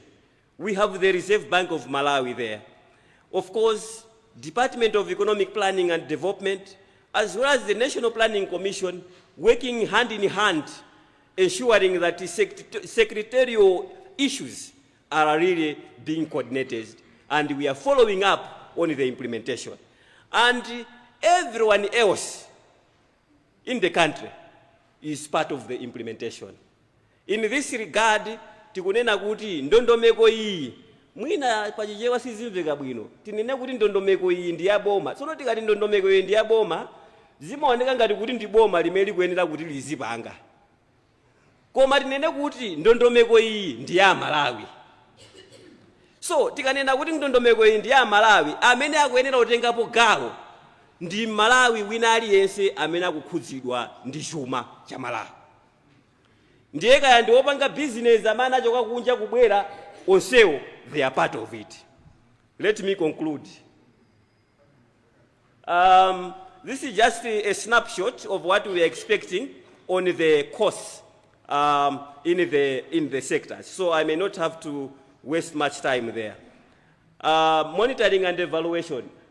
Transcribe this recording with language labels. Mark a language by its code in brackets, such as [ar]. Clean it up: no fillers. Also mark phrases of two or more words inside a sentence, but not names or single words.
[en] We have the Reserve Bank of Malawi there. Of course, Department of Economic Planning and Development, as well as the National Planning Commission, working hand in hand, ensuring that the secretarial issues are really being coordinated, and we are following up on the implementation. And everyone else in the country is part of the implementation. In this regard, [ny] tikunena kuti ndondomeko iyi mwina pachichewa sizimveka bwino. Tinene kuti ndondomeko iyi ndi yaboma. Tsono tikati ndondomeko iyi ndi yaboma, zimaoneka ngati kuti ndi boma limene kuyenera kuti lizipanga. Koma tinene kuti ndondomeko iyi ndi ya Malawi. So tikanena kuti ndondomeko iyi ndi ya Malawi, amene akuyenera kutengapo gawo ndi Malawi wina aliyense amene akukhudzidwa ndi chuma cha Malawi. Ndiye kaya ndi opanga business amene achoka kunja kubwera, onsewo [en] they are part of it. Let me conclude. This is just a snapshot of what we are expecting on the course in the sectors. So I may not have to waste much time there. Monitoring and evaluation.